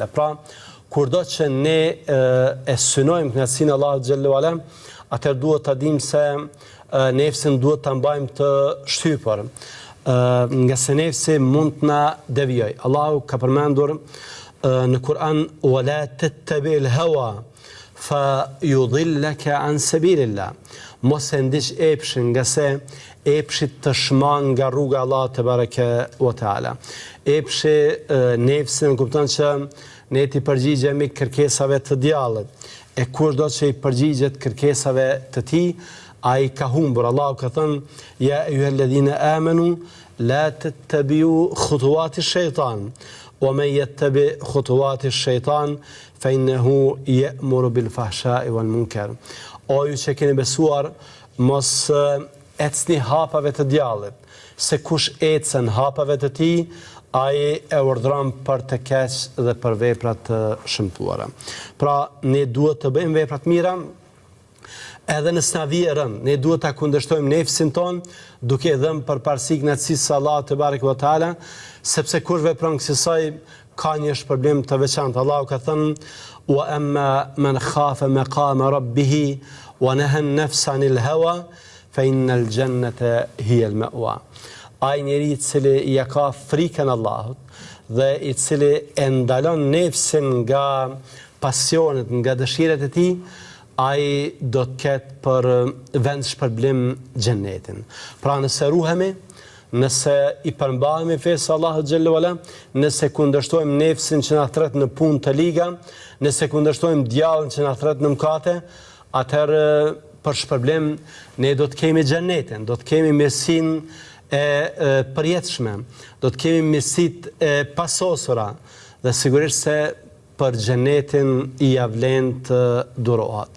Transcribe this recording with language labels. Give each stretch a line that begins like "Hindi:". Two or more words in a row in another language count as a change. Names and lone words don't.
Albanian: Pra, kurdo që ne e synojmë kënaqësinë e Allahut
Arabic: جل وعلا,
Albanian: atëherë duhet ta dimë se nefsin duhet ta mbajmë të shtypur, nga se nefsi mund të na devijoj. Allahu ka përmendur në Kur'an:
Arabic: "ولا تتبع الهوى فيضلك عن سبيل الله."
Albanian: Mos e ndiq epshin, nga se epshi të shman nga rruga e Allahut
Arabic: تبارك وتعالى.
Albanian: Epshi nefsin kupton që ne ti përgjigjemi kërkesave të djallit. E kurdo që i përgjigjet kërkesave të tij, ai ka humbur. Allahu ka thënë:
Arabic: "يا أيها الذين آمنوا لا تتبعوا خطوات الشيطان ومن يتبع خطوات الشيطان فإنه يأمر بالفحشاء والمنكر."
Albanian: O ju që keni besuar, mos ecni hapave të djallit, se kush ecën hapave të tij, ai e urdhron për të keq dhe për vepra të shëmtuara. Pra, ne duhet të bëjmë vepra të mira, edhe nëse na vije rënd, ne duhet ta kundërshtojmë nefsin ton, duke dhënë përparësi kënaqësisë së Allahut
Arabic: تبارك وتعالى,
Albanian: sepse kush vepron kësaj ka një shpërblim të veçantë. Allahu ka thënë:
Arabic: "وأما من خاف مقام ربه ونهى النفس عن الهوى فإن الجنة هي المأوى."
Albanian: Ai njeri i cili ja ka frikën Allahut dhe i cili e ndalon nefsin nga pasionet, nga dëshirat e tij, ai do të ketë për vend shpërblim xhenetin. Pra nëse ruhemi, nëse i përmbahemi fesë Allahut
Arabic: جل وعلا,
Albanian: nëse kundërshtojmë nefsin që na thret në punë të liga, nëse kundërshtojmë djallin që na thret në mëkate, atëherë për shpërblim ne do të kemi xhenetin, do të kemi mirësinë e përjetshme, do të kemi mirësitë e pasosura dhe sigurisht se për xhenetin i avlen të durohat.